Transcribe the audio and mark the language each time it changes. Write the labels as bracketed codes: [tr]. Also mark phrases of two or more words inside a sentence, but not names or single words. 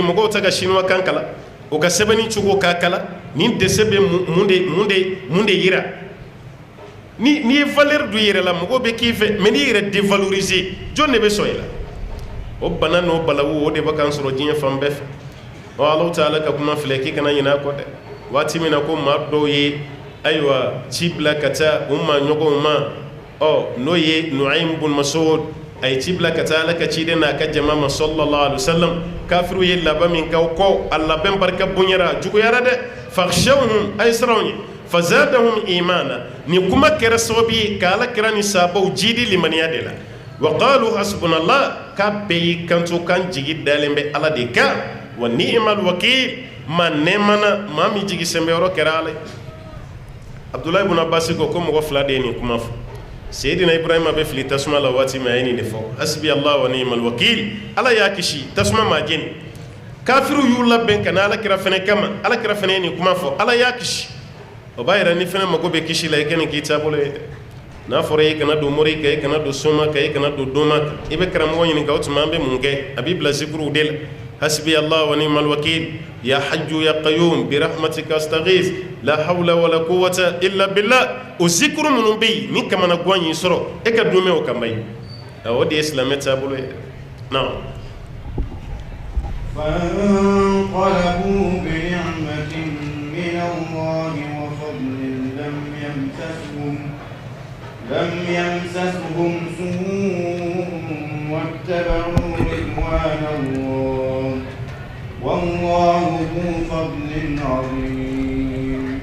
[bm] mɔgɔw tɛ ka siniwa kan kalan u ka sɛbɛnni cogo k'a kalan nin dese bɛ mun de yira ni ye valeur du yɛrɛ la mɔgɔw bɛ k'i fɛ mais n'i yɛrɛ dévaloriser jɔn de bɛ sɔn i la o bana n'o balawu o de bɛ k'an sɔrɔ diɲɛ fan bɛɛ fɛ ɔ Alahu Taala ka kuma filɛ k'i kana ɲinɛ a kɔ dɛ waati min na ko maa dɔw ye ayiwa ci bila ka taa u ma ɲɔgɔnw ma ɔ n'o ye Nu'aym bun Mas'ud a ye ci bila ka taa Ala ka ciden n'a ka jama ma [ar] صلى الله عليه وسلم [bm] kafiru ye laban min k'aw kɔ a labɛn barika bonyara juguyara dɛ fakhshawhum a ye siran u ye [ar] فزادهم إيمانا [bm] nin kuma kɛra sababu ye ka Ala kira ni sahabaw jidi limaniya de la [ar] وقالوا حسبنا الله [bm] k'a bɛɛ y'i kanto kan jigi dalen bɛ Ala de kan [ar] ونعم الوكيل [bm] ma nɛɛmana maa min jigi sɛnbɛyɔrɔ kɛra Ala ye Abdullah ibn Abbas ko mɔgɔ fila de ye nin kuma fɔ Seydina Ibrahima bɛ fili tasuma la waati min a ye nin de fɔ [ar] حسبي الله ونعم الوكيل [bm] Ala y'a kisi tasuma ma jeni kafiru y'u labɛn ka na Ala kira fɛnɛ kama Ala kira fɛnɛ ye nin kuma fɔ Ala y'a kisi o b'a yira ni fɛnɛ mago bɛ kisi la i ka nin k'i taabolo ye dɛ n'a fɔra i kana don mori kan i kana don soma kan i kana don doma kan i bɛ karamɔgɔ ɲininka o tuma an bɛ mun kɛ a b'i bila zikuruw de la [ar] حسبي الله ونعم الوكيل يا حي يا قيوم برحمتك أستغيث لا حول ولا قوة إلا بالله [bm] o zikuru minnu bɛ yen ni kamana gan y'i sɔrɔ e ka dunmɛ o kan bayi o de ye silamɛ taabolo ye naam [ar] فانقلبوا بنعمة من الله وفضل لم يمسسهم سوء واتبعوا رضوان الله والله ذو فضل عظيم